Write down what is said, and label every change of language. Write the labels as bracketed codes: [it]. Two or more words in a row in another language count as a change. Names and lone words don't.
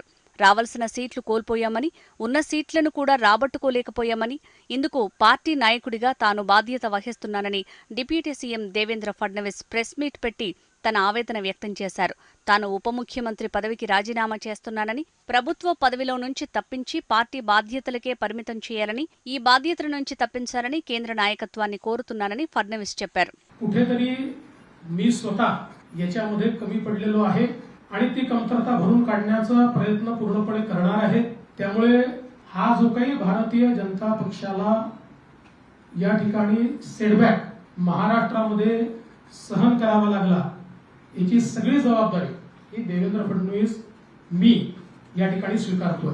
[te] రావాల్సిన సీట్లు కోల్పోయామని, ఉన్న సీట్లను కూడా రాబట్టుకోలేకపోయామని, ఇందుకు పార్టీ నాయకుడిగా తాను బాధ్యత వహిస్తున్నానని డిప్యూటీ సీఎం దేవేంద్ర ఫడ్నవీస్ ప్రెస్ మీట్ పెట్టి తన ఆవేదన వ్యక్తం చేశారు. తాను ఉప ముఖ్యమంత్రి పదవికి రాజీనామా చేస్తున్నానని, ప్రభుత్వ పదవిలో నుంచి తప్పించి పార్టీ బాధ్యతలకే పరిమితం చేయాలని, ఈ బాధ్యతల నుంచి తప్పించాలని కేంద్ర నాయకత్వాన్ని కోరుతున్నానని ఫడ్నవీస్ చెప్పారు. [mr] कुठेतरी मी स्वतः याच्यामध्ये कमी पडलेलो आहे आणि ती कमतरता भरून काढण्याचा प्रयत्न पूर्णपणे करणार आहे. त्यामुळे हा जो काही भारतीय जनता पक्षाला या ठिकाणी सेटबॅक महाराष्ट्रामध्ये सहन करावा लागला, याची सगळी जबाबदारी ही देवेंद्र फडणवीस मी या ठिकाणी स्वीकारतोय.